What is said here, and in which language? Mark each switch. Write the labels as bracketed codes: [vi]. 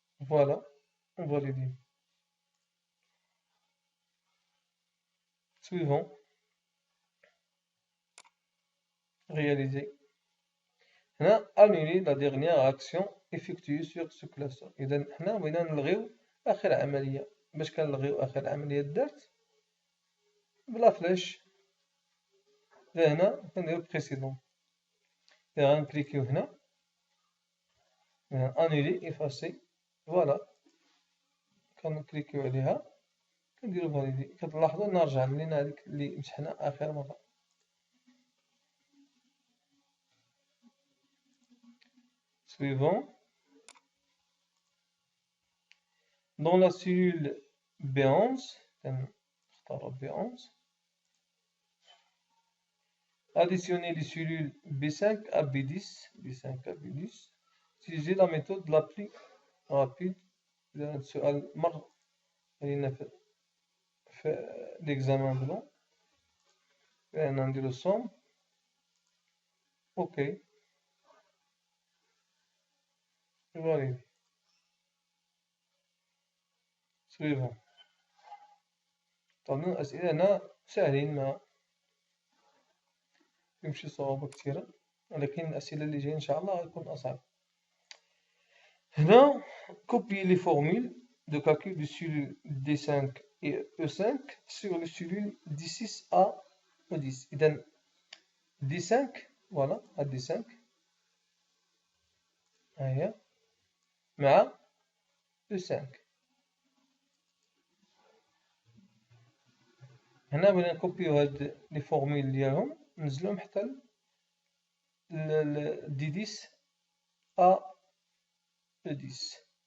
[ar] فوالا فاليدي. سويفون، réaliser. [fr] هنا annuler la dernière action effectuée sur ce classeur. [ar] إذا حنا بغينا نلغيو آخر عملية. باش كنلغيو آخر عملية دارت بلا فلاش، هنا كنديرو بريسيدون. إذا غنكليكيو هنا [fr] annuler effacer، [ar] فوالا كنكليكيو عليها كنديرو فاليدي. كتلاحظوا نرجع لينا هذيك اللي مسحنا آخر مرة. [fr] Suivant. Dans la cellule B11، [ar] نختارو B11. [fr] Additionner les cellules B5 à B10، B5 à B10. Utiliser la méthode la plus rapide. [ar] إذا هاد السؤال مر علينا في l'examen بلون. هنا نديرو somme، أوكي، فاليدي. [fr] Suivant. [ar] طبعا الأسئلة هنا ساهلين، ما يمشي صعوبة كثيرة، ولكن الأسئلة اللي جاية إن شاء الله غتكون أصعب. [fr] هنا copier les formules de calcul des cellules D5 et E5 sur les cellules D6 à E10. [ar] إذا D5، فوالا هاد D5 ها هي مع E5. هنا بغينا نكوبيو هاد لي فورميل ديالهم ننزلوهم حتى D10 à E10.